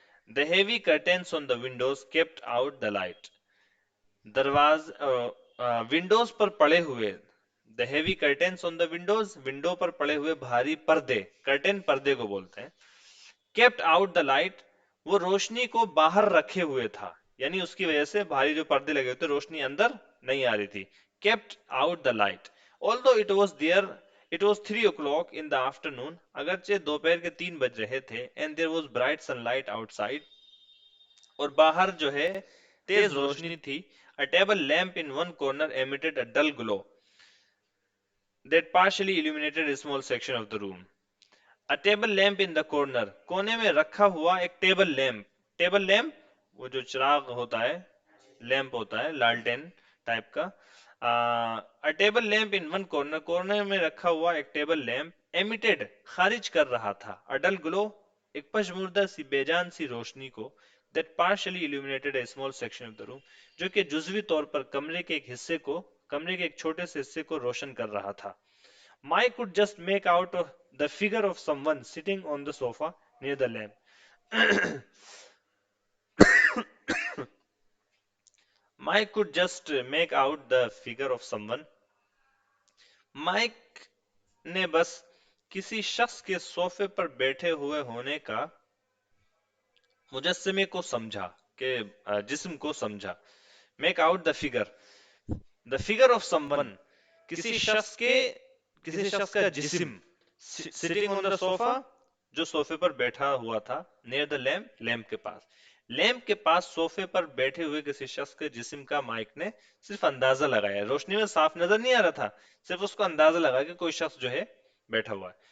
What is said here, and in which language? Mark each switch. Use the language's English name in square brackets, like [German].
[English] The heavy curtains on the windows kept out the light. [Hindi] दरवाज Windows पर पड़े हुए, [English] the heavy curtains on the windows, [Hindi] window पर पड़े हुए भारी पर्दे, कर्टेन पर्दे को बोलते हैं, [English] kept out the light, [Hindi] वो रोशनी को बाहर रखे हुए था, यानी उसकी वजह से भारी जो पर्दे लगे हुए थे रोशनी अंदर नहीं आ रही थी. [English] kept out the light although it was there, it was 3 o'clock in the afternoon, [Hindi] अगरचे दोपहर के 3 बज रहे थे, [English] and there was bright sunlight outside, [Hindi] और बाहर जो है तेज रोशनी थी. [English] A table lamp in one corner emitted a dull glow that partially illuminated a small section of the room. A table lamp in the corner, [Hindi] कोने में रखा हुआ एक टेबल लैंप. टेबल लैंप वो जो चिराग होता है, लैंप होता है लालटेन टाइप का. [English] a table lamp in one corner, [Hindi] corner में रखा हुआ एक टेबल लैंप, एमिटेड खारिज कर रहा था, [English] a dull glow [Hindi] एक पशमुर्दा सी बेजान सी रोशनी को, [English] that partially illuminated a small section of the room, [Hindi] जो कि जुजवी तौर पर कमरे के एक हिस्से को, कमरे के एक छोटे से हिस्से को रोशन कर रहा था. [English] Mike could just make out the figure of someone sitting on the sofa near the lamp. Mike could just make out the figure of someone. [Hindi] Mic ने बस किसी शख्स के सोफे पर बैठे हुए होने का मुजस्समे को समझा, के जिस्म को समझा. [English] make out the figure of someone, [Hindi] किसी शख्स के, किसी शख्स का जिस्म, [English] sitting on the sofa, [Hindi] जो सोफे पर बैठा हुआ था, [English] near the lamp, [Hindi] लैम्प के पास, लैम्प के पास सोफे पर बैठे हुए किसी शख्स के जिस्म का माइक ने सिर्फ अंदाजा लगाया, रोशनी में साफ नजर नहीं आ रहा था, सिर्फ उसको अंदाजा लगा कि कोई शख्स जो है बैठा हुआ है.